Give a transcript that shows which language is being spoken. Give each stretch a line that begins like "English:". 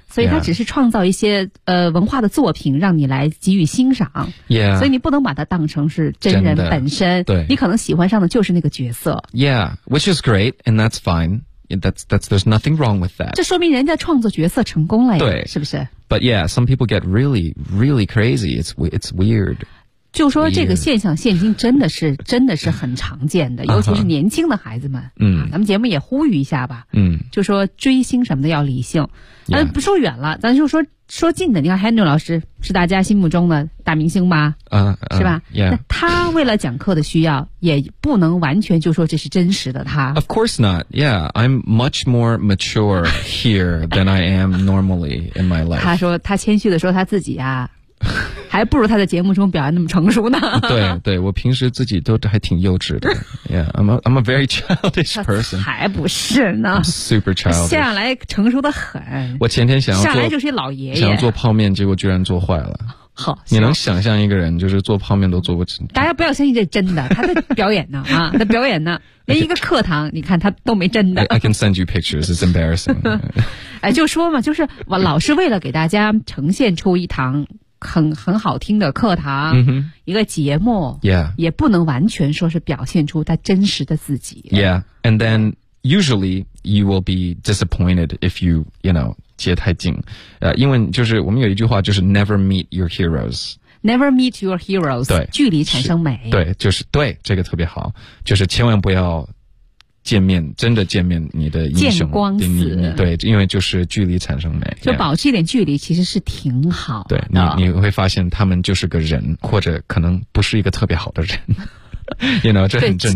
Chinese: 所以他只是创造一些文化的作品让你来给予欣赏。
English: Yeah,
Chinese: 所以你不能把它当成是真人本身。对，你可能喜欢上的就是那个角色。
English: Yeah, which is great and that's fine. That's there's nothing wrong with that.
Chinese: 这说明人家创作角色成功了呀，对，是不是？
English: But yeah, some people get really, really crazy. It's weird.
Chinese: 就说这个现象现今真的是很常见的，尤其是年轻的孩子们。嗯、uh-huh. 啊，咱们节目也呼吁一下吧。嗯、uh-huh. ，就说追星什么的要理性。
English: Yeah.
Chinese: 不说远了，咱就说近的。你看 Henry 老师是大家心目中的大明星吧？啊、是吧
English: ？Yeah.
Chinese: 那他为了讲课的需要，也不能完全就说这是真实的他。
English: Of course not. Yeah, I'm much more mature here than I am normally in my life.
Chinese: 他说他谦虚的说他自己啊，还不如他在节目中表现那么成熟呢。对对，我平时自己都还挺幼稚的。
English: Yeah, I'm a very childish person.
Chinese: 还不是呢。
English: I'm、super childish.
Chinese: 下来成熟的很。我前天想要做，下来就是一老爷爷。想要做泡面，结果居然做坏了。好，你能想象一个人就是做泡面都做不起？大家不要相信这真的，他的表演呢啊，他表演呢，连一个课堂，你看他都没真的。
English: I can send you pictures. It's embarrassing.
Chinese: 哎，就说嘛，就是我老师为了给大家呈现出一堂很好听的课堂、 mm-hmm. 一个节目、
English: yeah.
Chinese: 也不能完全说是表现出他真实的自己
English: Yeah, and then usually you will be disappointed if you, you know,
Chinese: 接太近、因为就是我们有一句话就是
English: Never meet your heroes Never meet your heroes
Chinese: 对距离产生美对就是对这个特别好就是千万不要见面真的见面你的英雄见光死对因为就是距离产生美就保持一点距离其实是挺好的对 你会发现他们就是个人或者可能不是一个特别好的人
English: you know,
Chinese: 这很正常